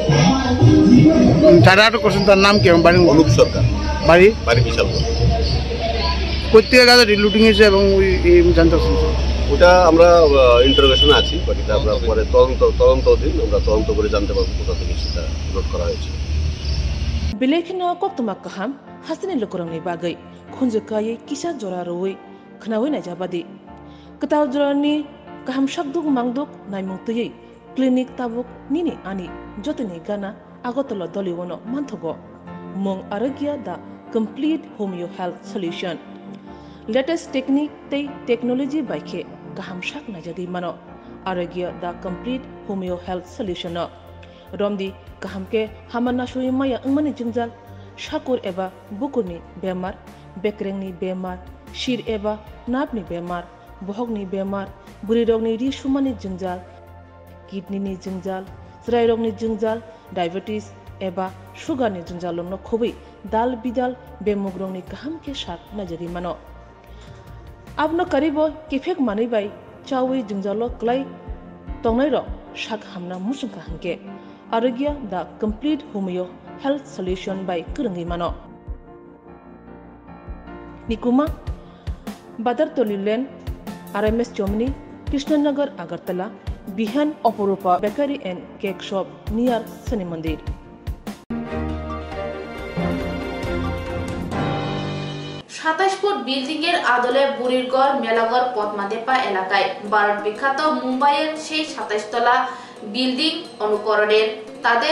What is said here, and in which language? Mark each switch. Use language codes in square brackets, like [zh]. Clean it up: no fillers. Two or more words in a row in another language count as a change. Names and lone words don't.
[bn] যারা আটক করছেন তার নাম কি? বাড়ি অনুপ সরকার, বাড়ি বিশালগড়। প্রত্যেক গাঁজা লুটিং হয়েছে এবং জানতে পারছেন ওটা আমরা ইন্টারোগেশনে আছি, বাকিটা আমরা পরে তদন্ত অধীন আমরা তদন্ত করে জানতে পারবো কোথা থেকে সেটা লোড করা হয়েছে। [trp] Bilekhino koktuma kaham hasini lukurangni bagai khunjukai kisa jora roi khnawi na jabadi ketaw jorani kaham shakduk mangduk naimungtui clinic tabuk nini ani jotini gana agotolo doliwono manthogo mong aragya the complete homeo health solution [en] latest technique [trp] tei technology baikhe kaham sak najagi mano arogya the complete homeo health solution no romdi kaham ke hamana shui maya angmani jingjal shakur eba bukurni bemar bekrengni bemar shir eba napni bemar bohogni bemar buri rogni ri shumani jingjal kidney ni jingjal srai rogni jingjal diabetes eba sugar ni jingjal longno khobai dal bidal bemugrongni kaham ke sak najagi mano abno karibo kifek mani bai chawi jingjalo klai tongnai ro sak hamna musungka hangke arogya the complete homeo health solution by kurangi mano nikuma badar tolilen RMS Chomni Krishnanagar Agartala Bihan Oporupa Bakery and Cake Shop near Sani Mandir [bn] 27 ফুট বিল্ডিং এর আদলে বুড়িরগড় মেলাগড় পদ্মাদেপা এলাকায় ভারত বিখ্যাত মুম্বাইয়ের সেই 27 তলা বিল্ডিং অনুকরণের তাদের